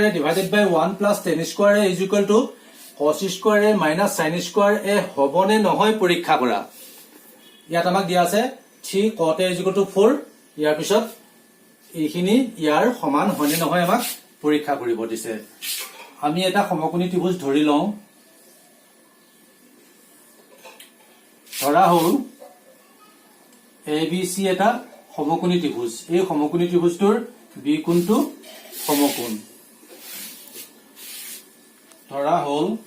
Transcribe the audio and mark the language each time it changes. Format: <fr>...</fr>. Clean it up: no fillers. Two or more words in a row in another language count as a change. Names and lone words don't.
<en>a divided by 1 plus tan square a</en> <as>is equal to cos square a minus sin square a হবনে নহয় পৰীক্ষা কৰা ইয়াত আমাক দিয়া আছে</as> <en>3 cot a is equal to 4</en> <as>ইয়াৰ পিছত এইখিনি ইয়াৰ সমান হয়নে নহয় আমাক পৰীক্ষা কৰিব দিছে আমি এটা সমকোণী ত্ৰিভুজ ধৰি লওঁ ধৰা হ'ল ABC এটা সমকোণী ত্ৰিভুজ এই সমকোণী ত্ৰিভুজটোৰ বি কোণটো সমকোণ ধৰা হ'ল</as>